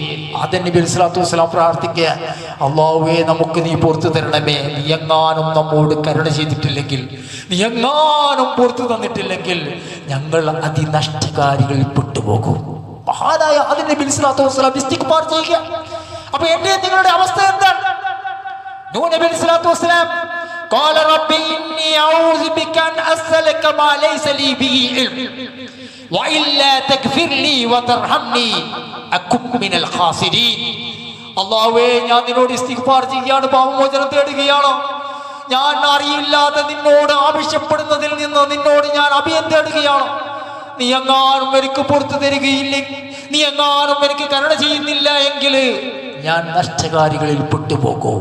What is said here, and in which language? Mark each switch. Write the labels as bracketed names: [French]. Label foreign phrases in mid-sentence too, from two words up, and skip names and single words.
[Malayalam] ആദം നബി [Arabic] عليه الصلاة والسلام [Malayalam] പ്രാർത്ഥിക്കുക, അല്ലാഹുവേ നമുക്ക് നീ പുറത്തു തരണമേ, നീ എങ്ങാനും നമ്മോട് കരുണ ചെയ്തിട്ടില്ലെങ്കിൽ, നീ എങ്ങാനും പുറത്തു തന്നിട്ടില്ലെങ്കിൽ ഞങ്ങൾ അതിനഷ്ടകാരികളിൽ പെട്ടുപോകും. മഹാനായ ആദം നബി [Arabic] عليه الصلاة والسلام [Malayalam] ഇസ്തിഗ്ഫാർ ചെയ്യുക. അപ്പൊ എന്റെ നിങ്ങളുടെ അവസ്ഥ എന്താണ്? [Arabic] നൂഹ് നബി عليه الصلاة والسلام قال رب إني أعوذ بك أن أسألك ما ليس لي به علم وإلا تغفر لي وترحمني أكن من الخاسرين. [Malayalam] അല്ലാഹുവേ, ഞാൻ നിന്നോട് ഇസ്തിഗ്ഫാർ ചെയ്യുകയാണ്, പാപമോചനം തേടുകയാണ്. ഞാൻ അറിയില്ലാതെ നിന്നോട് ആവശ്യപ്പെടുന്നതിൽ നിന്ന് നിന്നോട് ഞാൻ അഭയം തേടുകയാണ്. നീ എങ്ങാനും എനിക്ക് പുറത്തു തരികയില്ലെങ്കിൽ, നീ എങ്ങാനും എനിക്ക് കരുണ ചെയ്യുന്നില്ല എങ്കിൽ ഞാൻ നഷ്ടകാരികളിൽ പെട്ടുപോകും.